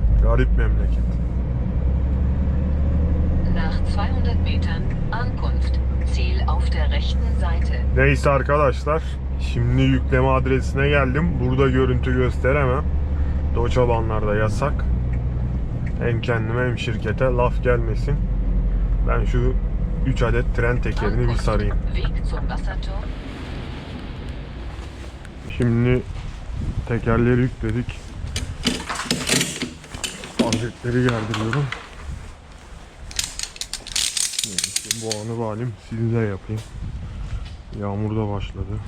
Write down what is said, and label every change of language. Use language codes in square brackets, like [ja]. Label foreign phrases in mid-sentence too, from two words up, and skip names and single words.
[tr] Garip memleket. [de] Nach 200 Metern Ankunft. Ziel auf der rechten Seite. [tr] Neyse arkadaşlar. Şimdi yükleme adresine geldim. Burada görüntü gösteremem. Doç alanlarda yasak. Hem kendime hem şirkete laf gelmesin. Ben şu 3 adet tren tekerini bir sarayım. [de] Weg zum Wasserturm. [tr] Şimdi tekerleri yükledik. Aletleri gerdiriyorum. Neyse, bu anı valim size yapayım. Yağmur da başladı.